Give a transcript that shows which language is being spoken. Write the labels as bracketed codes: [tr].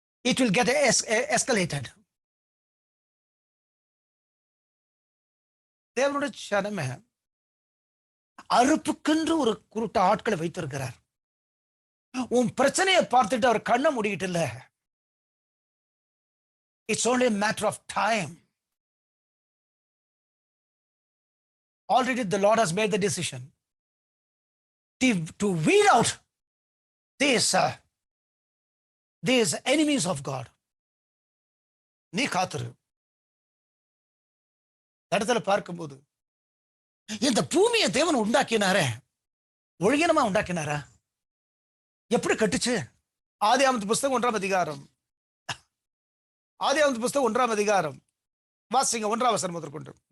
[en] It will get escalated. [ta] தேவனுடைய ஜனமே, அறுப்புக்கென்று ஒரு குருட்ட ஆட்களை வைத்திருக்கிறார். உன் பிரச்சனையை பார்த்துட்டு அவர் கண்ணை மூடிக்கிட்டு இல்ல. [en] It's only a matter of time. Already the Lord has made the decision to weed out these enemies of God. [ta] நீ காத்துரு. இடத்துல பார்க்கும்போது இந்த பூமியை தேவன் உண்டாக்கினாரே, ஒழுங்கினமா உண்டாக்கினாரா? எப்படி கட்டுச்சு? ஆதியாகமத்து புஸ்தகம் 1ஆம் அதிகாரம், ஆதியாகமத்து புஸ்தகம் 1ஆம் அதிகாரம் வாசிங்க 1ஆம் வசனம் முதற்கொண்டு.